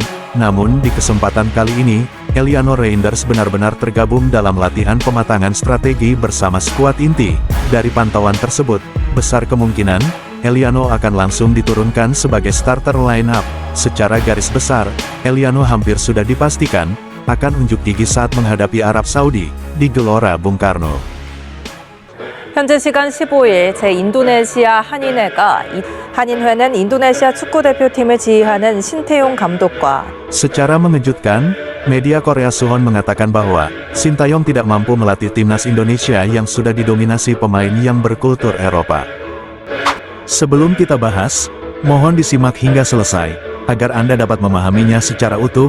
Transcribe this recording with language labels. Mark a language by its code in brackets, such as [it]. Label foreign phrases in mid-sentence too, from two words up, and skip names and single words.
[id] Namun di kesempatan kali ini, Eliano Reinders benar-benar tergabung dalam latihan pematangan strategi bersama skuad inti. Dari pantauan tersebut, besar kemungkinan, Eliano akan langsung diturunkan sebagai [en] starter line-up. [id] Secara garis besar, Eliano hampir sudah dipastikan, akan unjuk gigi saat menghadapi Arab Saudi, di Gelora Bung Karno. [ko] 현재 시간 15일 제 인도네시아 한인회가 한인회는 인도네시아 축구대표팀을 지휘하는 신태용 감독과 [id] Secara mengejutkan, media Korea Suwon mengatakan bahwa Sintayong tidak mampu melatih timnas Indonesia yang sudah didominasi pemain yang berkultur Eropa. Sebelum kita bahas, mohon disimak hingga selesai, agar Anda dapat memahaminya secara utuh.